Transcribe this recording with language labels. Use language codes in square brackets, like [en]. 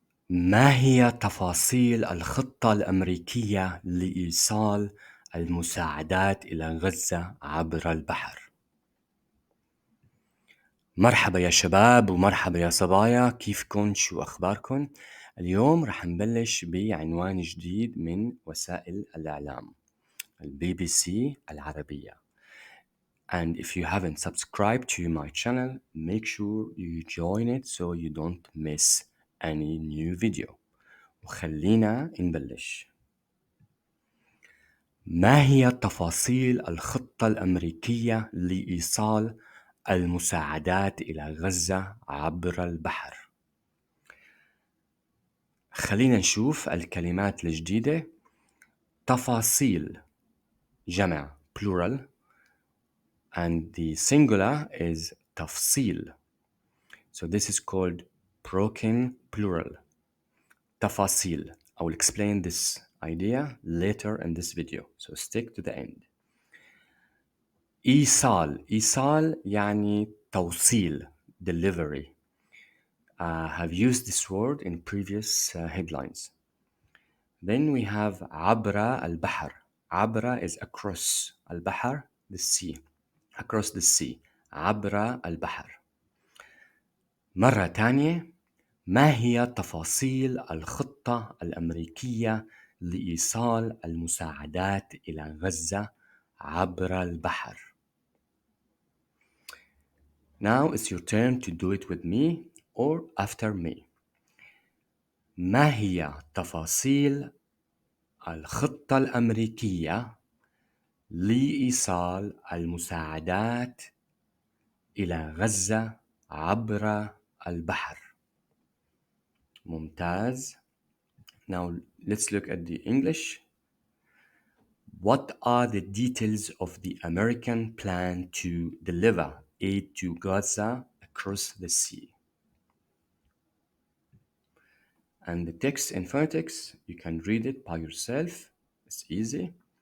[ar] ما هي تفاصيل الخطة الأمريكية لإيصال المساعدات إلى غزة عبر البحر؟ مرحبا يا شباب ومرحبا يا صبايا، كيفكن؟ شو أخباركن؟ اليوم رح نبلش بعنوان جديد من وسائل الإعلام البي بي سي العربية. [en] And if you haven't subscribed to my channel, make sure you join it so you don't miss any new video. [ar] وخلينا نبلش. ما هي تفاصيل الخطة الأمريكية لإيصال المساعدات إلى غزة عبر البحر؟ خلينا نشوف الكلمات الجديدة. تفاصيل جمع [en] plural and the singular is تفصيل. So this is called broken plural. [ar] تفاصيل. [en] I will explain this idea later in this video, so stick to the end. [ar] إيصال يعني توصيل, delivery. [en] Have used this word in previous headlines. Then we have [ar] عبر البحر. [en] عبر is across. البحر, the sea. Across the sea. [ar] عبر البحر. مرة تانية. ما هي تفاصيل الخطة الأمريكية لإيصال المساعدات إلى غزة عبر البحر؟ [en] Now it's your turn to do it with me or after me. [ar] ما هي تفاصيل الخطة الأمريكية لإيصال المساعدات إلى غزة عبر البحر؟ ممتاز. [en] Now let's look at the English. What are the details of the American plan to deliver aid to Gaza across the sea? And the text in phonetics, you can read it by yourself. It's easy.